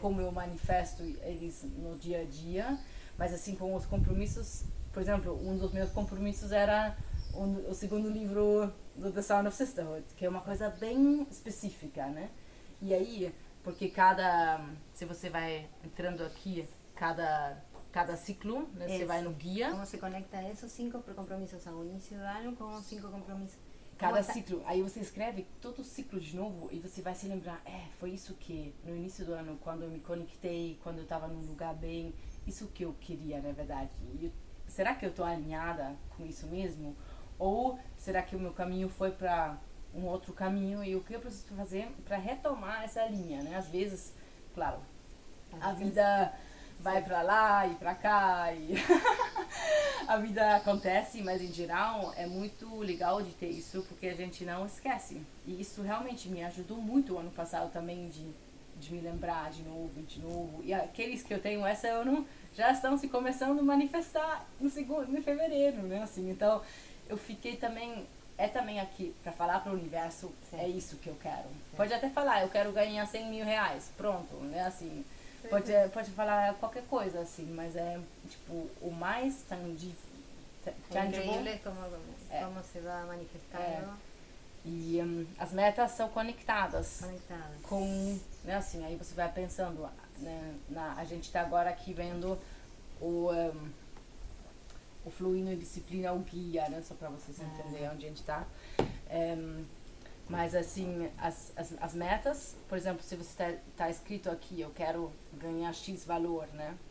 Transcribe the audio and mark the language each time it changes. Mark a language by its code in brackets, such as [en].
[pt] como eu manifesto eles no dia a dia. Mas, assim, com os compromissos, por exemplo, um dos meus compromissos era o segundo livro do The Sound of Sisterhood, que é uma coisa bem específica, né? E aí, porque se você vai entrando aqui, cada ciclo, né, você vai no guia. [es] ¿Cómo se conecta esos 5 compromisos a un inicio de año con 5 compromisos? [pt] Cada ciclo, aí você escreve todo o ciclo de novo e você vai se lembrar, foi isso que no início do ano, quando eu me conectei, quando eu estava num lugar bem, isso que eu queria, na verdade. Será que eu estou alinhada com isso mesmo? Ou será que o meu caminho foi para um outro caminho e o que eu preciso fazer para retomar essa linha, né? Às vezes, claro, a vida vai pra lá e pra cá e a vida acontece, mas em geral é muito legal de ter isso porque a gente não esquece. E isso realmente me ajudou muito o ano passado também de me lembrar de novo. E aqueles que eu tenho essa ano já estão se começando a manifestar em fevereiro, né? Assim, então eu fiquei também também aqui para falar para o universo, é isso que eu quero. Pode até falar, eu quero ganhar 100 mil reais, pronto, né? Assim, pode falar qualquer coisa, assim, mas é, tipo, o mais tangible. [es] Increíble como se va manifestando. [pt] E as metas são conectadas. Conectadas. Com, né, assim, aí você vai pensando, né, a gente tá agora aqui vendo o Fluindo em Disciplina, o guia, né, só pra vocês entenderem onde a gente tá. Mas assim, as metas, por exemplo, se você tá escrito aqui, eu quero ganhar X valor, né?